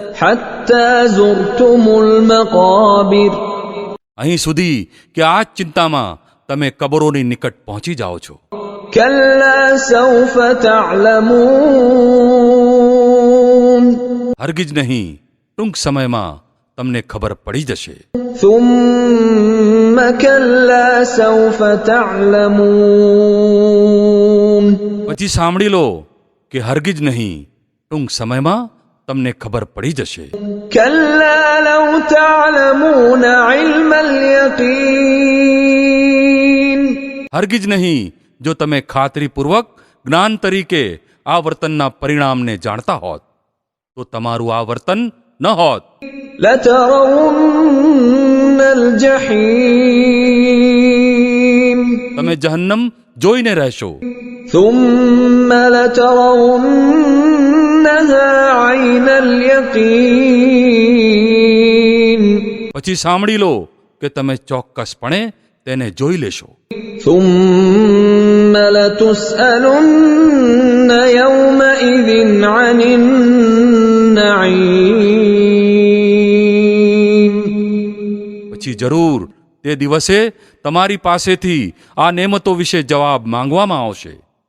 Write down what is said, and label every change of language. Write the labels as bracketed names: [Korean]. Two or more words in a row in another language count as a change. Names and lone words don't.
[Arabic] حتى زرتم المقابر. [Gujarati] અહીં સુધી કે આ જ ચિંતામાં તમે કબરોની નિકટ પહોંચી જાઓ છો। [Arabic] كلا سوف تعلمون. [Gujarati] હરગિજ નહીં, ટૂંક સમયમાં તમને ખબર પડી જશે। [Arabic] ثم كلا سوف تعلمون। [Gujarati] પછી સાંભળી લો કે હરગિજ નહીં, ટૂંક સમયમાં તમને ખબર પડી જશે। [Arabic] كلا لو تعلمون علم اليقين। [Gujarati] હરગિજ નહીં, જો તમે ખાતરીપૂર્વક જ્ઞાન તરીકે આ વર્તનના પરિણામને જાણતા હોત તો તમારું આ વર્તન ન હોત। [Arabic] لترون الجحيم। [Gujarati] તમે જહન્નમ જોઈને રહેશો। [Arabic] ثم لترونها عين اليقين। [Gujarati] પછી સાંભળી લો કે તમે ચોક્કસપણે તેને જોઈ લેશો। [Arabic] ثم لتسألن يومئذ عن النعيم। [Gujarati] પછી જરૂર તે દિવસે તમારી પાસેથી આ નેમતો વિશે જવાબ માંગવામાં આવશે।